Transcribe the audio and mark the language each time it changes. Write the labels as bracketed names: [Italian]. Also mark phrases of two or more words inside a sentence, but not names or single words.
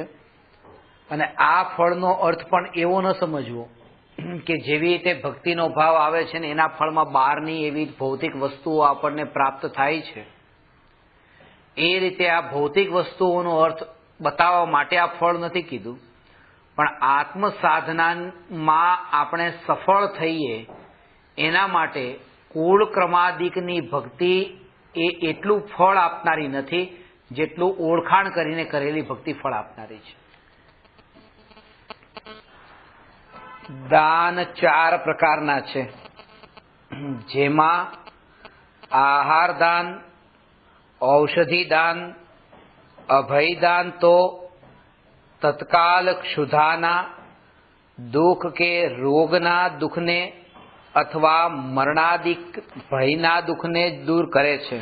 [Gujarati] અને આ ફળનો અર્થ પણ એવો ન સમજવો કે જેવી રીતે ભક્તિનો ભાવ આવે છે ને એના ફળમાં બહારની એવી ભૌતિક વસ્તુઓ આપણને પ્રાપ્ત થાય છે એ રીતે આ ભૌતિક વસ્તુઓનો અર્થ બતાવવા માટે આ ફળ નથી કીધું, પણ આત્મ સાધનામાં આપણે સફળ થઈએ એના માટે કુળ ક્રમાદિકની ભક્તિ એ એટલું ફળ આપનારી નથી જેટલું ઓળખાણ કરીને કરેલી ભક્તિ ફળ આપનારી છે। દાન 4 પ્રકારના છે, જેમાં આહાર દાન, ઔષધિ દાન, અભય દાન તો તત્કાલ ક્ષુધાના દુખ કે રોગના દુખને અથવા મરણાદિક ભયના દુખને દૂર કરે છે।